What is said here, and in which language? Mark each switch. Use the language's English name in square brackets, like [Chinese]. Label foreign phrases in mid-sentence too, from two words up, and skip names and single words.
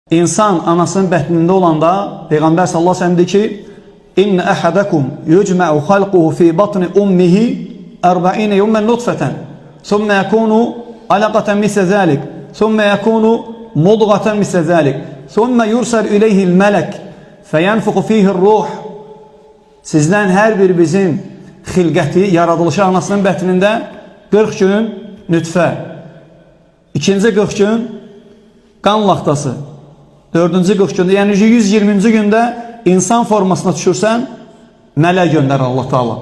[Azerbaijani] İnsan anasının bətnində olanda Peyğəmbər [Arabic] صلى الله عليه وسلم [Azerbaijani] deyir ki: [Arabic] "إن أحدكم يجمع خلقه في بطن أمه 40 يوما نطفة ثم يكون علقة مثل ذلك ثم يكون مضغة مثل ذلك ثم يرسل إليه الملك فينفخ فيه الروح." [Azerbaijani] Sizdən hər birimizin xilqəti, yaradılışı anasının bətnində 40 gün nütfə, ikinci 40 gün qan laxtası, dördüncü 40 gündə, yəni 120-ci gündə insan formasına düşürsən, mələk göndərir [Arabic] الله تعالى.